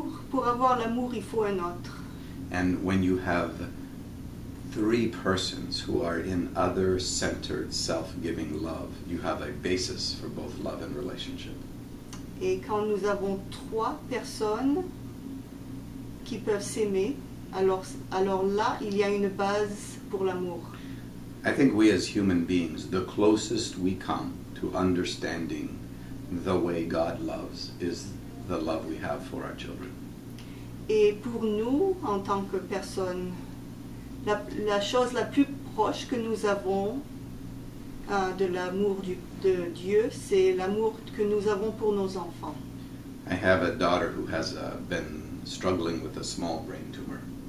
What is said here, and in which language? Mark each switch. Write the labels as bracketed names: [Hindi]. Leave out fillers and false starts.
[French] Pour avoir l'amour, il faut un autre. [English] And when you have three persons who are in other-centered, self-giving love, you have a basis for both love and relationship. [French] Et quand nous avons trois personnes qui peuvent s'aimer, alors là, il y a une base pour l'amour. [English] I think we as human beings, the closest we come to understanding the way God loves is the love we have for our children. [French] Et pour nous, en tant que personnes, la chose la plus proche que nous avons de l'amour de Dieu, c'est l'amour que nous avons pour nos enfants. [English] I have a daughter who has been struggling with a small brain tumor.